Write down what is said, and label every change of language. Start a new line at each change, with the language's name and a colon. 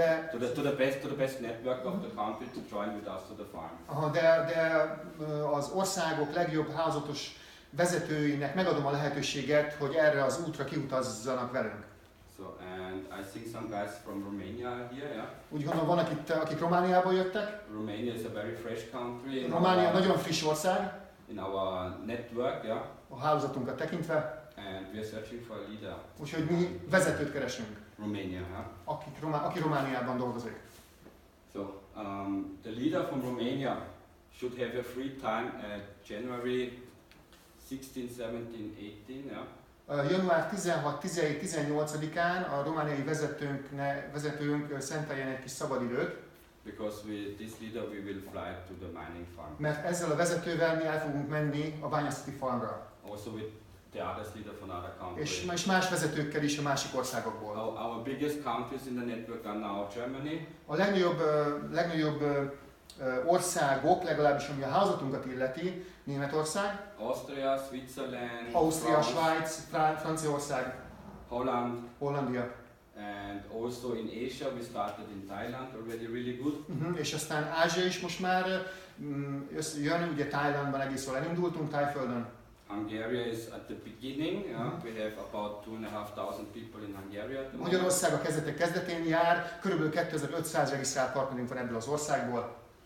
English: To the best network of the country to join with us to the farm.
Hungarian: De az országok legjobb hálózatos vezetőinek megadom a lehetőséget, hogy erre az útra kiutazzanak velünk.
English: So, and I think some guys from Romania are here, yeah?
Hungarian: Úgy gondolom, van akik Romániából jöttek.
English: Romania is a very fresh country.
Hungarian: Románia nagyon friss ország.
English: In our network, yeah?
Hungarian: A hálózatunkat tekintve.
English: And we are searching for a leader.
Hungarian: Úgyhogy mi vezetőt keresünk.
English: Romania, yeah?
Hungarian: Aki Romániában dolgozik.
English: So, the leader from Romania should have a free time at January 16, 17, 18, yeah?
Hungarian: Január 16, 17, 18-án a romániai vezetőnk szenteljen egy kis szabadidőt.
English: Because with this leader we will fly to the mining farm.
Hungarian: Mert ezzel a vezetővel mi el fogunk menni a bányászati farmra.
English: Also with the other leader from other countries.
Hungarian: És más vezetőkkel is a másik országokból.
English: Our biggest countries in the network are now Germany.
Hungarian: A legnagyobb országok, legalábbis ami a hálózatunkat illeti, Németország,
English: Austria, Switzerland,
Hungarian: Ausztria, Svájc, Franciaország, Hollandia.
English: And also in Asia we started in Thailand already really good.
Hungarian: És aztán Ázsia is most már jön, ugye Thailandban egész jól elindultunk, Tájföldön.
English: Hungary is at the beginning. We have about 2,500 people in Hungary.
Hungarian: Magyarország a kezdetén jár, körülbelül 2500 regisztrált partnerünk van ebből az országból.